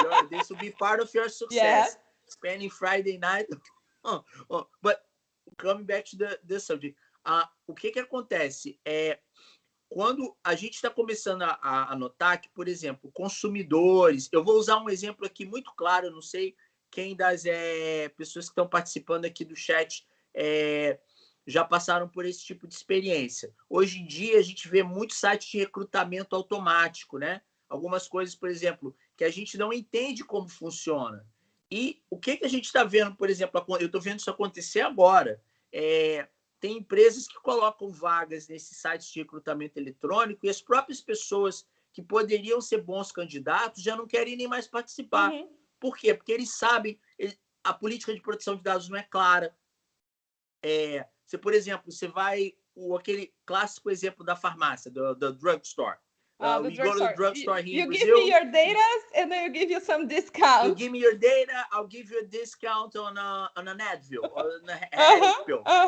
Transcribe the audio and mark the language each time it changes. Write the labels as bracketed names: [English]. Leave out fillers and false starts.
[English] This will be part of your success. Spending Friday night. But coming back to the subject. [Portuguese] O que acontece? Quando a gente está começando a notar que, por exemplo, consumidores... Eu vou usar um exemplo aqui muito claro, não sei quem das pessoas que estão participando aqui do chat já passaram por esse tipo de experiência. Hoje em dia, a gente vê muitos sites de recrutamento automático, né? Algumas coisas, por exemplo, que a gente não entende como funciona. E o que a gente está vendo, por exemplo, eu estou vendo isso acontecer agora. Tem empresas que colocam vagas nesses sites de recrutamento eletrônico e as próprias pessoas que poderiam ser bons candidatos já não querem nem mais participar. Por quê? Porque eles sabem, a política de proteção de dados não é clara. Você, por exemplo, você vai... aquele clássico exemplo da farmácia, do drugstore. [English] You go to the drugstore here in Brazil. You give me your data and then you give you some discount. You give me your data, I'll give you a discount on an Advil or on a headache pill.